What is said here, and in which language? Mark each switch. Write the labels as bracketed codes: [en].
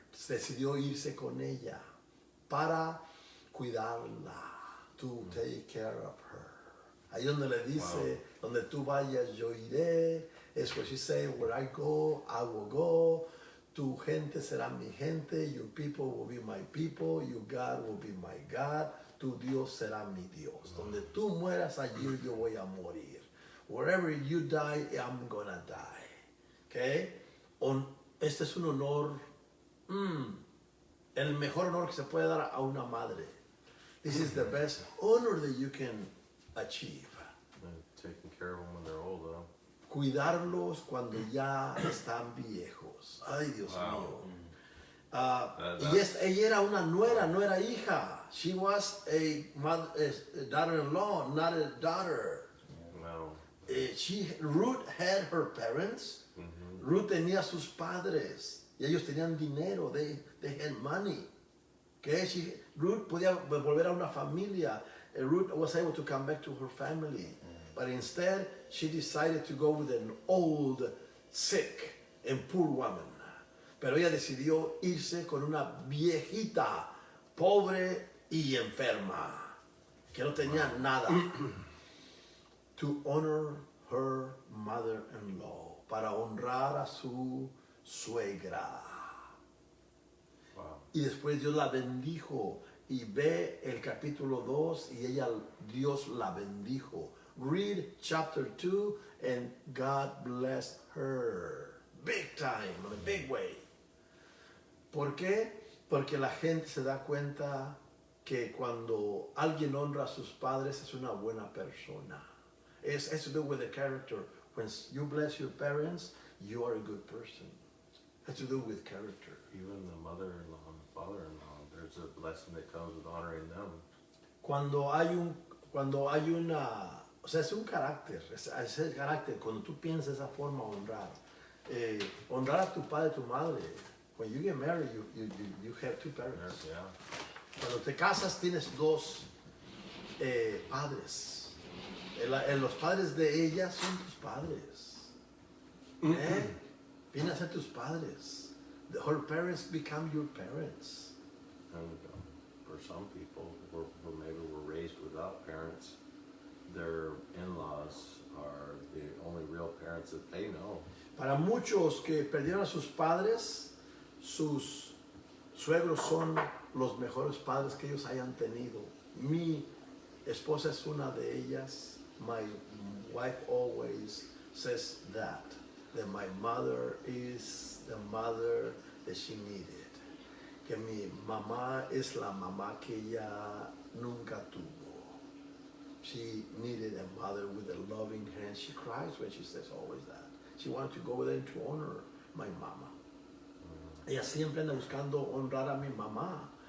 [es] Decidió irse con ella para cuidarla, [en] to take care of her. [es] Ahí donde le dice, donde tú vayas, yo iré. [en] Es what she say, where I go, I will go. [es] Tu gente será mi gente. [en] Your people will be my people. Your God will be my God. [es] Tu Dios será mi Dios. Donde tú mueras, allí yo voy a morir. [en] Wherever you die, I'm gonna die. Okay? [es] Este es un honor, el mejor honor que se puede dar a una madre. [en] This is the best honor that you can achieve. And taking care of them when they're old, huh? [es] Cuidarlos cuando ya están viejos. Ay, Dios mío. Y ella era una nuera, no era hija. [en] She was a daughter-in-law, not a daughter. No. Ruth had her parents. [es] Ruth tenía sus padres. Y ellos tenían dinero. [en] They had money. Okay? [es] Ruth podía volver a una familia. [en] Ruth was able to come back to her family. But instead, she decided to go with an old, sick, and poor woman. [es] Pero ella decidió irse con una viejita, pobre y enferma, que no tenía nada. [en] To honor her mother-in-law, [es] para honrar a su suegra. [en] Wow. [es] Y después Dios la bendijo. Y ve el capítulo 2 y Dios la bendijo. [en] Read chapter 2 and God blessed her. Big time, in a big way. [es] ¿Por qué? Porque la gente se da cuenta que cuando alguien honra a sus padres es una buena persona. [en] It has to do with the character. When you bless your parents, you are a good person. It has to do with character. Even the mother-in-law and the father-in-law, there's a blessing that comes with honoring them. [es] Cuando hay una, o sea, es un carácter, es el carácter. Cuando tú piensas de esa forma, honrar. Honrar a tu padre y tu madre. [en] When you get married, you have 2 parents. Yeah. [es] Cuando te casas, tienes 2 padres. Los padres de ella son tus padres. Vienen a ser tus padres. [en] Her parents become your parents. And for some people who maybe were raised without parents, their in-laws are the only real parents that they know. [es] Para muchos que perdieron a sus padres, sus suegros son los mejores padres que ellos hayan tenido. Mi esposa es una de ellas. [en] My wife always says that my mother is the mother that she needed. [es] Que mi mamá es la mamá que ella nunca tuvo. [en] She needed a mother with a loving hand. She cries when she says always that. She wanted to go there to honor my mama. [es] Ella siempre anda buscando honrar a mi mamá.